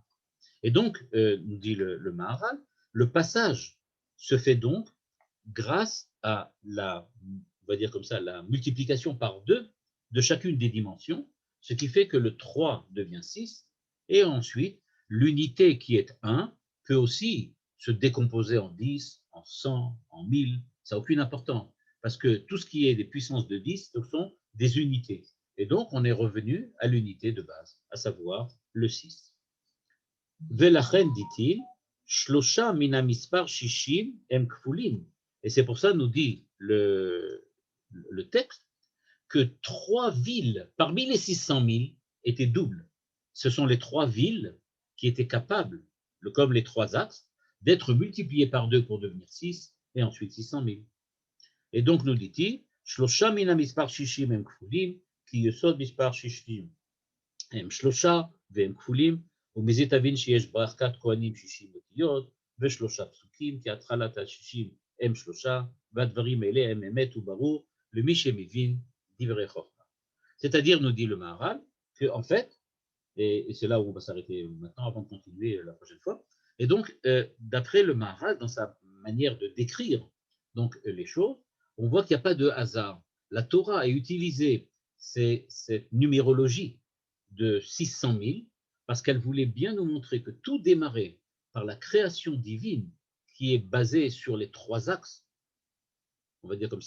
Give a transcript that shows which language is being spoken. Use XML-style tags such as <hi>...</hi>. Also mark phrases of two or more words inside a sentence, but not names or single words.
<fr>Et donc, nous dit le Maharal, le passage se fait donc grâce à on va dire comme ça, la multiplication par 2 de chacune des dimensions, ce qui fait que le 3 devient 6, et ensuite, l'unité qui est 1 peut aussi se décomposer en 10, en 100, en 1000, ça n'a aucune importance, parce que tout ce qui est des puissances de 10, ce sont des unités. Et donc, on est revenu à l'unité de base, à savoir le 6. Velachen, dit-il,</fr> <he>שלושה מן המספר שישים הם כפולים.</he> <fr>Et c'est pour ça, nous dit le texte, que 3 villes, parmi les 600 000, étaient doubles. Ce sont les 3 villes qui étaient capables, comme les 3 axes, d'être multipliées par 2 pour devenir 6, et ensuite 600 000. Et donc, nous dit-il,</fr> <he>שלושה מן המספר 60 הם כפולים, כי יסוד מספר 60 הם שלושה והם כפולים, ומזה תבין שיש ברכת כהנים 60 אותיות ושלושה פסוקים, כי התחלת ה-60 הם שלושה, והדברים האלה הם אמת וברור למי שמבין דברי חוכמה.</he> <fr>C'est-à-dire, nous dit le Maharal, qu'en fait, et c'est là où on va s'arrêter maintenant avant de continuer la prochaine fois, et donc, d'après le Maharal, dans sa manière de décrire donc, les choses, on voit qu'il n'y a pas de hasard. La Torah a utilisé cette numérologie de 600 000 parce qu'elle voulait bien nous montrer que tout démarrait par la création divine qui est basée sur les trois axes, on va dire comme ça,</fr>